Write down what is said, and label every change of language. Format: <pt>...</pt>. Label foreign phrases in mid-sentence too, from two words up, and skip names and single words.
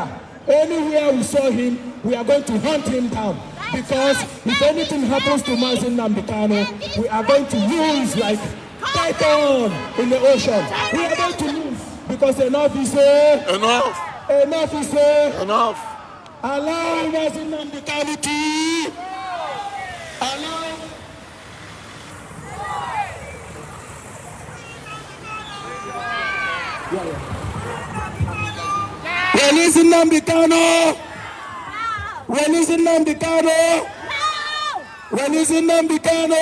<en>Anywhere we saw him, we are going to hunt him down. Because if anything happens to MAZI NNAMDI KANU, we are going to lose like Titan in the ocean. We are going to lose because enough is enough. Enough is enough. Allow MAZI NNAMDI KANU to allow. Release NNAMDI KANU. Release NNAMDI KANU. Release NNAMDI KANU.</en>